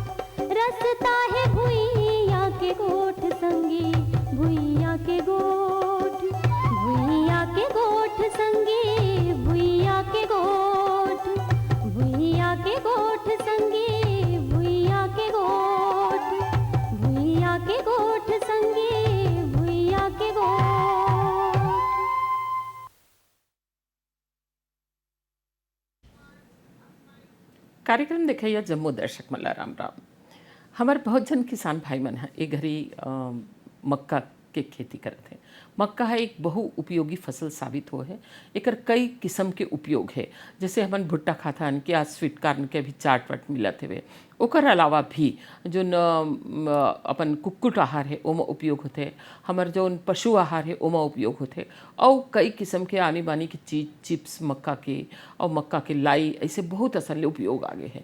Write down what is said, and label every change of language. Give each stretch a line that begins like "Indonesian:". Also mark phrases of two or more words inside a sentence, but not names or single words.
Chhattisgarhi: रसता है भुइयां के गोठ संगी, भुइयां के गोठ, भुइयां के गोठ संगी, भुइयां के गोठ, भुइयां के गोठ संगी, भुइयां के गोठ, भुइयां के गोठ संगी, भुइयां के गोठ। कार्यक्रम देखिए जम्मू दर्शक मल्ला राम राम। हमारे बहुत जन किसान भाई मन है एक घरी मक्का के खेती करते हैं। मक्का है एक बहु उपयोगी फसल साबित हो है। एकर कई किस्म के उपयोग है, जैसे हमन भुट्टा खाता हन कि आज
English: sweet corn
Chhattisgarhi: के भी चाट वाट मिलत हवे। ओकर अलावा भी जो अपन कुक्कुट आहार है ओमा उपयोग होते, हमार जो पशु आहार है ओमा उपयोग होते, और कई किस्म के आनी बानी की चीज चिप्स मक्का के और मक्का के लाई ऐसे बहुत असल उपयोग आगे है।